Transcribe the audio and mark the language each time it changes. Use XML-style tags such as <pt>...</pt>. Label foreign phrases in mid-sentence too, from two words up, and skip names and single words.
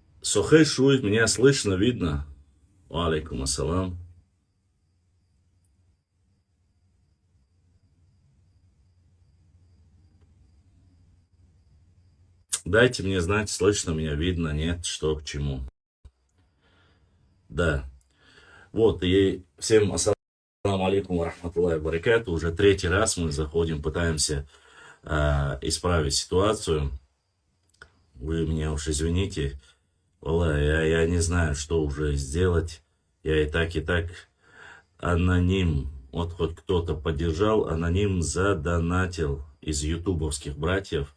<ru>Сохей Шуй, меня слышно, видно?</ru> <ar>عليكم السلام.</ar> <ru>Дайте мне знать, слышно меня, видно, нет, что к чему. Да. Вот, и всем</ru> <ar>السلام عليكم و رحمة الله و بركاته.</ar> <ru>Уже третий раз мы заходим, пытаемся исправить ситуацию. Вы меня уж извините. Валлах, я не знаю, что уже сделать. Я и так аноним. Вот хоть кто-то поддержал, аноним задонатил из ютубовских братьев.</ru>